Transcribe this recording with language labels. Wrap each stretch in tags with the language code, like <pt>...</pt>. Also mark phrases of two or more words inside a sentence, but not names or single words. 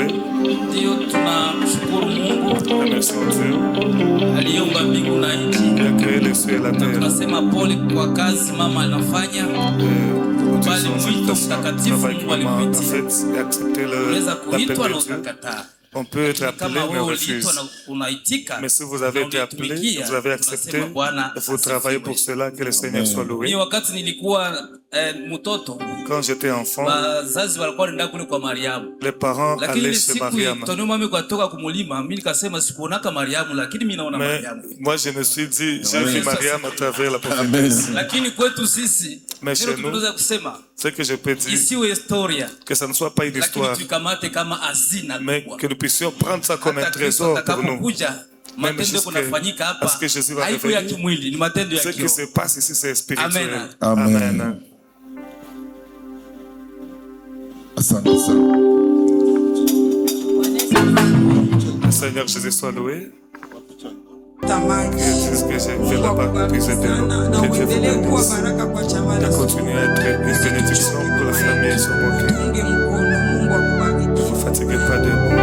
<sw>Ndio tunamshukuru Mungu.</sw> <fr>Remercions Dieu.</fr> <sw>Aliumba mbingu na nchi.</sw> <fr>Il a créé les cieux et la terre.</fr> <sw>Tunasema pole kwa kazi mama anafanya. Bali mwito mtakatifu Mungu alimwitia. Unaweza kuitwa na ukakataa.</sw> <fr>On peut être appelé mais refuse. Mais si vous avez été appelé, vous avez accepté, vous travaillez pour cela, que le Seigneur soit loué.</fr> <sw>Ni wakati nilikuwa mtoto.</sw> <fr>Quand j'étais enfant,</fr> <sw>wazazi walikuwa wanaenda kule kwa Mariamu.</sw> <fr>Les parents allaient chez Mariam.</fr> <sw>Lakini mimi kutoka kumulima, mimi nikasema sikuonaka Mariamu, lakini mimi naona Mariamu.</sw> <fr>Moi je me suis dit, j'ai vu Mariam à travers la prophétie.</fr> <sw>Lakini kwetu sisi,</sw> <fr>mais chez nous,</fr> <sw>tunaweza kusema</sw> <fr>ce que je peux dire,</fr> <sw>isiwe historia,</sw> <fr>que ça ne soit pas une histoire, mais que nous puissions prendre ça comme un trésor pour nous.</fr> <sw>Matendo kunafanyika hapa haiko ya kimwili, ni matendo ya kiroho.</sw> <fr>Ce qui se passe ici c'est spirituel.</fr> <sw>Amen. Amen. Asante sana.</sw> <fr>Le Seigneur Jésus soit loué. Qu'est-ce que j'ai fait là-bas? Puisez de l'eau. Que Dieu vous bénisse. Et continuez à être une bénédiction pour la famille et son cœur. Ne vous fatiguez pas de nous.</fr>